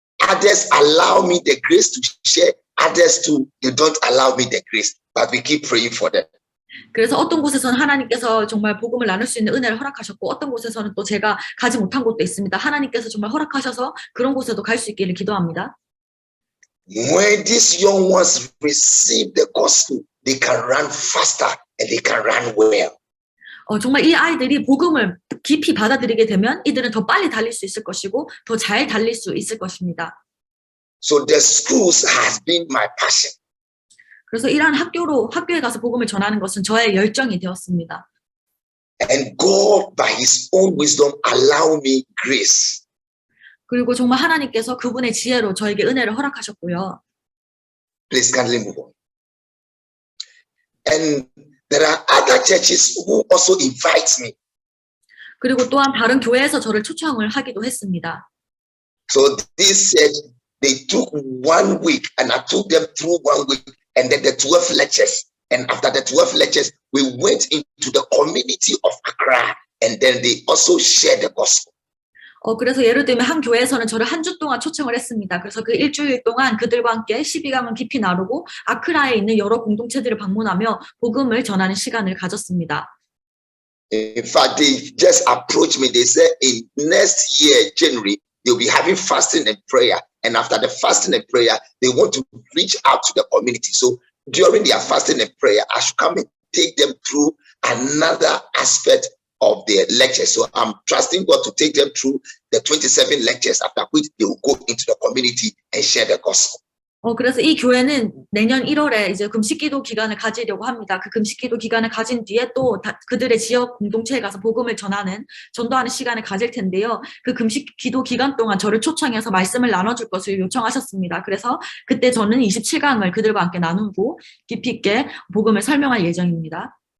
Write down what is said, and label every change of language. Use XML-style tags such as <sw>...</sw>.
<en>Others allow me the grace to share, others too, they don't allow me the grace, but we keep praying for them.</en> <ko>그래서 어떤 곳에서는 하나님께서 정말 복음을 나눌 수 있는 은혜를 허락하셨고 어떤 곳에서는 또 제가 가지 못한 곳도 있습니다. 하나님께서 정말 허락하셔서 그런 곳에도 갈 수 있기를 기도합니다.</ko> <en>When these young ones receive the gospel, they can run faster and they can run well.</en> <ko>정말 이 아이들이 복음을 깊이 받아들이게 되면 이들은 더 빨리 달릴 수 있을 것이고 더 잘 달릴 수 있을 것입니다.</ko> <en>So the schools has been my passion.</en> <ko>그래서 이러한 학교에 가서 복음을 전하는 것은 저의 열정이 되었습니다.</ko> <en>And God, by His own wisdom, allow me grace.</en> <ko>그리고 정말 하나님께서 그분의 지혜로 저에게 은혜를 허락하셨고요.</ko> <en>Please kindly move on. And there are other churches who also invite me.</en> <ko>그리고 또한 다른 교회에서 저를 초청을 하기도 했습니다.</ko> <en>So this said they took 1 week, and I took them through 1 week, and then the 12 lectures. And after the 12 lectures, we went into the community of Accra, and then they also shared the gospel.</en> <ko>그래서 예를 들면 한 교회에서는 저를 한 주 동안 초청을 했습니다. 그래서 그 일주일 동안 그들과 함께 12강을 깊이 나누고 아크라에 있는 여러 공동체들을 방문하며 복음을 전하는 시간을 가졌습니다.</ko> <en>In fact, they just approached me. They said in next year, January, they'll be having fasting and prayer. And after the fasting and prayer, they want to reach out to the community. So during their fasting and prayer, I should come and take them through another aspect of their lecture. So I'm trusting God to take them through the 27 lectures, after which they will go into the community and share the gospel.</en> <ko>그래서 이 교회는 내년 1월에 이제 금식기도 기간을 가지려고 합니다. 그 금식기도 기간을 가진 뒤에 또 그들의 지역 공동체에 가서 복음을 전도하는 시간을 가질 텐데요. 그 금식기도 기간 동안 저를 초청해서 말씀을 나눠줄 것을 요청하셨습니다. 그래서 그때 저는 27강을 그들과 함께 나누고 깊이 있게 복음을 설명할 예정입니다.</ko>